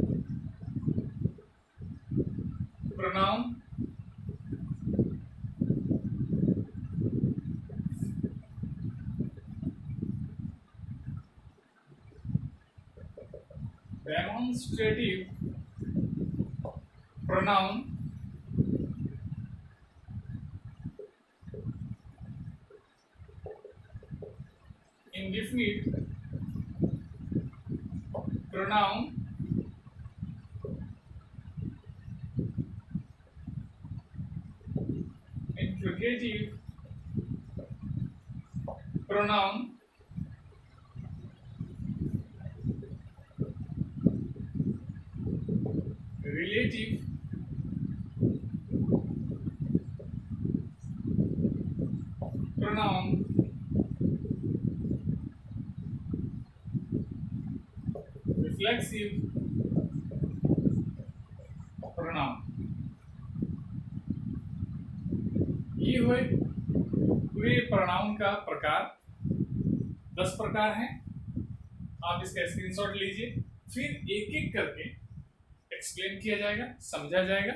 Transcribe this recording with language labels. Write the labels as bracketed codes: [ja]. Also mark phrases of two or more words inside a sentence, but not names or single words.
[en] pronoun, demonstrative pronoun, indefinite pronoun, interrogative pronoun, relative pronoun, reflexive pronoun. [hi] ये हुए प्रोनाउन का प्रकार, 10 प्रकार हैं। आप इसका स्क्रीनशॉट लीजिए, फिर एक एक करके एक्सप्लेन किया जाएगा, समझा जाएगा।